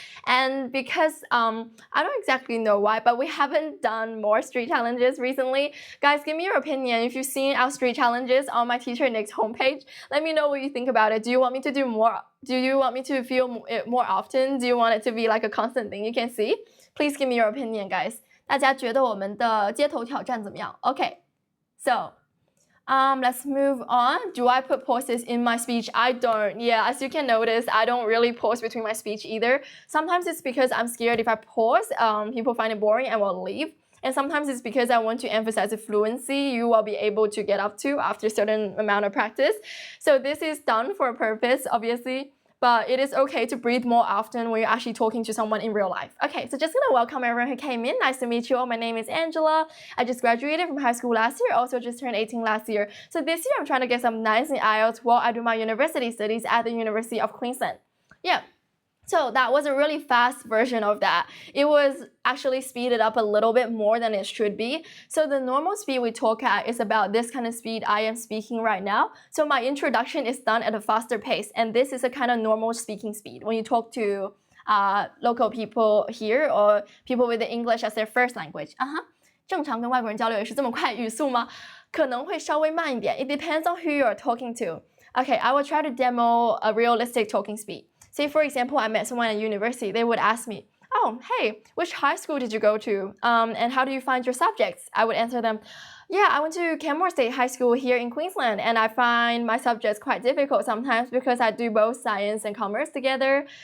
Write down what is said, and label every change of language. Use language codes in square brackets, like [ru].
[en] And because I don't exactly know why, but we haven't done more street challenges recently. Guys, give me your opinion. If you've seen our street challenges on my teacher Nick's homepage, let me know what you think about it. Do you want me to do more? Do you want me to feel it more often? Do you want it to be like a constant thing you can see? Please give me your opinion, guys. [zh] 大家觉得我们的街头挑战怎么样? [en] Okay, so let's move on. Do I put pauses in my speech? I don't. Yeah, as you can notice, I don't really pause between my speech either. Sometimes it's because I'm scared if I pause, people find it boring and will leave. And sometimes it's because I want to emphasize the fluency you will be able to get up to after a certain amount of practice. So this is done for a purpose, obviously. But it is okay to breathe more often when you're actually talking to someone in real life. Okay, so just gonna welcome everyone who came in. Nice to meet you all. My name is Angela. I just graduated from high school last year, also just turned 18 last year. So this year I'm trying to get some 9s in IELTS while I do my university studies at the University of Queensland. Yeah. So that was a really fast version of that. It was actually speeded up a little bit more than it should be. So the normal speed we talk at is about this kind of speed I am speaking right now. So my introduction is done at a faster pace, and this is a kind of normal speaking speed when you talk to local people here or people with the English as their first language. [zh] 正常跟外国人交流也是这么快语速吗？可能会稍微慢一点. [en] It depends on who you are talking to. Okay, I will try to demo a realistic talking speed. Say, for example, I met someone at university. They would ask me, oh, hey, which high school did you go to? And how do you find your subjects? I would answer them, yeah, I went to Canmore State High School here in Queensland, and I find my subjects quite difficult sometimes because I do both science and commerce together.